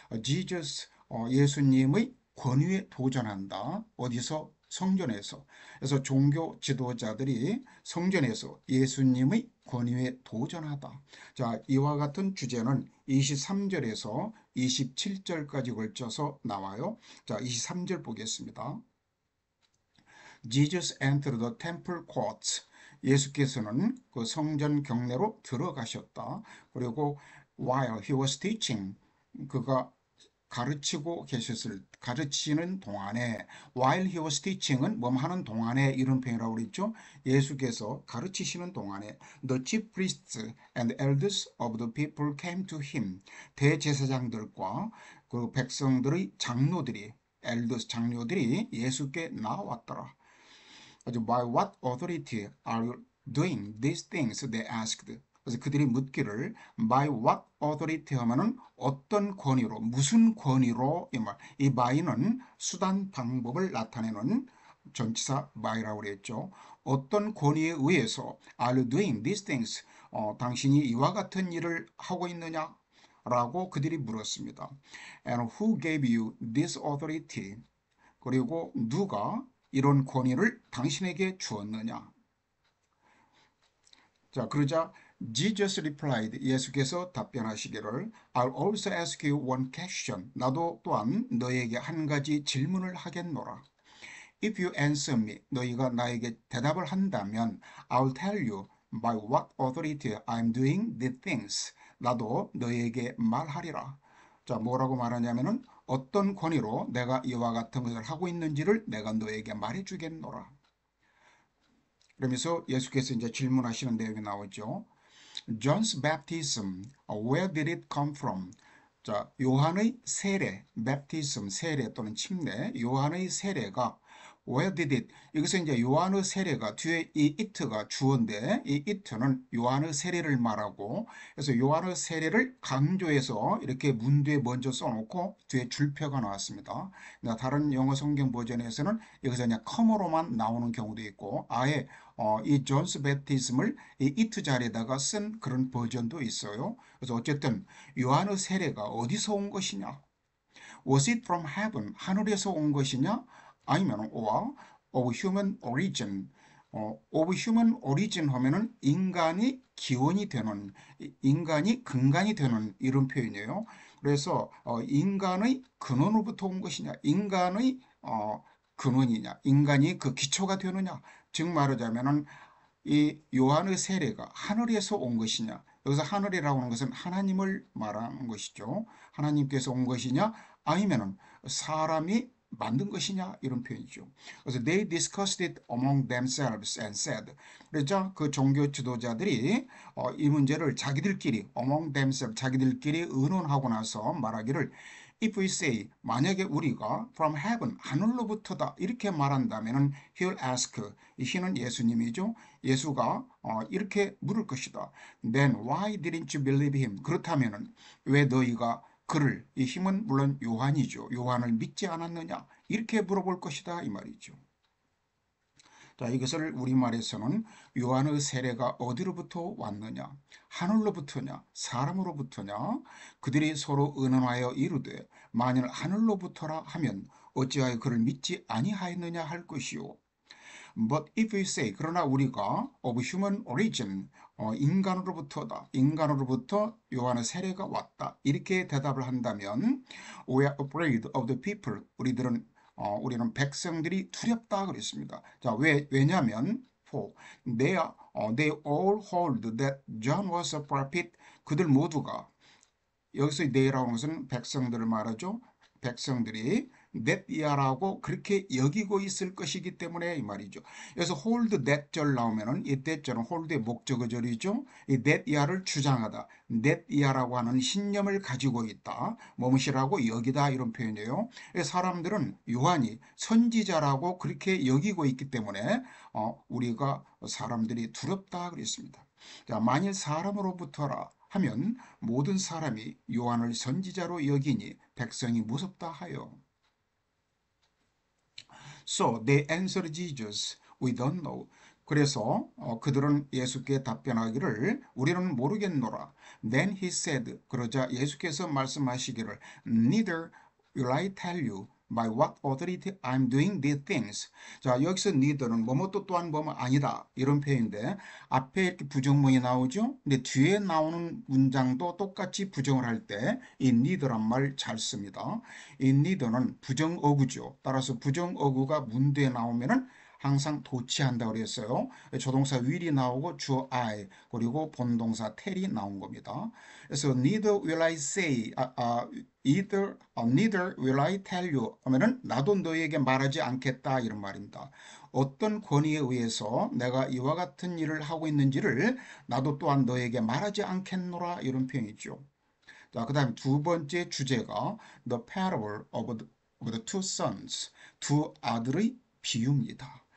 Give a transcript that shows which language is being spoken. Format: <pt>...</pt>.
<ko>Jesus 예수님의 권위에 도전한다. 어디서? 성전에서. 그래서 종교 지도자들이 성전에서 예수님의 권위에 도전하다. 자, 이와 같은 주제는 23절에서 27절까지 걸쳐서 나와요. 자, 23절 보겠습니다.</ko> <en>Jesus entered the temple courts.</en> <ko>예수께서는 그 성전 경내로 들어가셨다. 그리고</ko> <en>while he was teaching,</en> <ko>그가 가르치는 동안에, while he was teaching은 뭐 하는 동안에 이런 표현이라고 그랬죠. 예수께서 가르치시는 동안에</ko> <en>the chief priests and elders of the people came to him.</en> <ko>대제사장들과 그 백성들의 장로들이, elders 장로들이 예수께 나왔더라.</ko> <en>By what authority are you doing these things? They asked.</en> <ko>그래서 그들이 묻기를</ko> <en>by what authority</en> <ko>하면은 어떤 권위로, 무슨 권위로 이 말. 이 by는 수단 방법을 나타내는 전치사 by라고 그랬죠. 어떤 권위에 의해서</ko> <en>are you doing these things?</en> <ko>당신이 이와 같은 일을 하고 있느냐? 라고 그들이 물었습니다.</ko> <en>And who gave you this authority?</en> <ko>그리고 누가 이런 권위를 당신에게 주었느냐? 자, 그러자</ko> <en>Jesus replied,</en> <ko>예수께서 답변하시기를</ko> <en>I'll also ask you one question.</en> <ko>나도 또한 너에게 한 가지 질문을 하겠노라.</ko> <en>If you answer me,</en> <ko>너희가 나에게 대답을 한다면</ko> <en>I'll tell you by what authority I'm doing the things.</en> <ko>나도 너에게 말하리라. 자, 뭐라고 말하냐면은 어떤 권위로 내가 이와 같은 것을 하고 있는지를 내가 너에게 말해주겠노라. 그러면서 예수께서 이제 질문하시는 내용이 나오죠.</ko> <en>John's baptism, where did it come from?</en> <ko>자, 요한의 세례, baptism, 세례 또는 침례, 요한의 세례가</ko> <en>where did it?</en> <ko>여기서 이제 요한의 세례가 뒤에 이 it가 주어인데 이 it는 요한의 세례를 말하고 그래서 요한의 세례를 강조해서 이렇게 문 뒤에 먼저 써놓고 뒤에 줄표가 나왔습니다. 다른 영어 성경 버전에서는 여기서 그냥 come로만 나오는 경우도 있고 아예 이 존스 베티즘을 이 it 자리에다가 쓴 그런 버전도 있어요. 그래서 어쨌든 요한의 세례가 어디서 온 것이냐?</ko> <en>Was it from heaven?</en> <ko>하늘에서 온 것이냐? 아니면</ko> <en>or of human origin? of human origin</en> <ko>하면은 인간이 기원이 되는, 인간이 근간이 되는 이런 표현이에요. 그래서 인간의 근원으로부터 온 것이냐? 인간의 근원이냐? 인간이 그 기초가 되느냐? 즉 말하자면은 이 요한의 세례가 하늘에서 온 것이냐? 여기서 하늘이라고 하는 것은 하나님을 말하는 것이죠. 하나님께서 온 것이냐? 아니면은 사람이 만든 것이냐? 이런 표현이죠. 그래서</ko> <en>they discussed it among themselves and said.</en> <ko>그래서 그 종교 지도자들이 이 문제를 자기들끼리</ko> <en>among themselves</en> <ko>자기들끼리 의논하고 나서 말하기를</ko> <en>If we say</en> <ko>만약에 우리가</ko> <en>from heaven</en> <ko>하늘로부터다 이렇게 말한다면은</ko> <en>he'll ask</en> <ko>이 he는 예수님이죠. 예수가 이렇게 물을 것이다.</ko> <en>Then why didn't you believe him?</en> <ko>그렇다면은 왜 너희가 그를 이 힘은 물론 요한이죠. 요한을 믿지 않았느냐? 이렇게 물어볼 것이다 이 말이죠. 자, 이것을 우리말에서는 요한의 세례가 어디로부터 왔느냐? 하늘로부터냐? 사람으로부터냐? 그들이 서로 의논하여 이르되 만일 하늘로부터라 하면 어찌하여 그를 믿지 아니하였느냐 할 것이요.</ko> <en>But if we say</en> <ko>그러나 우리가</ko> <en>of human origin</en> <ko>인간으로부터다. 인간으로부터 요한의 세례가 왔다. 이렇게 대답을 한다면</ko> <en>we are afraid of the people.</en> <ko>우리는 백성들이 두렵다 그랬습니다. 자, 왜냐하면</ko> <en>for they all hold that John was a prophet.</en> <ko>그들 모두가 여기서 they라고 하는 것은 백성들을 말하죠. 백성들이</ko> <en>that year</en> <ko>라고 그렇게 여기고 있을 것이기 때문에 이 말이죠. 그래서 hold that 절 나오면은 이 that 절은 hold의 목적어절이죠. 이</ko> <en>that year</en> <ko>를 주장하다. that year라고 하는 신념을 가지고 있다. 뭐무시라고 여기다 이런 표현이에요. 사람들은 요한이 선지자라고 그렇게 여기고 있기 때문에 우리가 사람들이 두렵다 그랬습니다. 자, 만일 사람으로부터라 하면 모든 사람이 요한을 선지자로 여기니 백성이 무섭다 하여.</ko> <en>So they answered Jesus, we don't know.</en> <ko>그래서 그들은 예수께 답변하기를 우리는 모르겠노라.</ko> <en>Then he said,</en> <ko>그러자 예수께서 말씀하시기를</ko> <en>Neither will I tell you by what authority I'm doing these things.</en> <ko>자, 여기서 neither는 뭐뭐또 또한 뭐뭐 아니다 이런 표현인데 앞에 이렇게 부정문이 나오죠. 근데 뒤에 나오는 문장도 똑같이 부정을 할 때 이 neither란 말 잘 씁니다. 이 neither는 부정어구죠. 따라서 부정어구가 문대에 나오면은 항상 도치한다고 그랬어요. 조동사 will이 나오고 주어 I 그리고 본동사 tell이 나온 겁니다. 그래서</ko> <en>neither will I say neither will I tell you</en> <ko>하면은 나도 너에게 말하지 않겠다 이런 말입니다. 어떤 권위에 의해서 내가 이와 같은 일을 하고 있는지를 나도 또한 너에게 말하지 않겠노라 이런 표현이죠. 자, 그 다음에 두 번째 주제가</ko> <en>The Parable of the Two Sons,</en> <ko>두 아들의 비유입니다.</ko>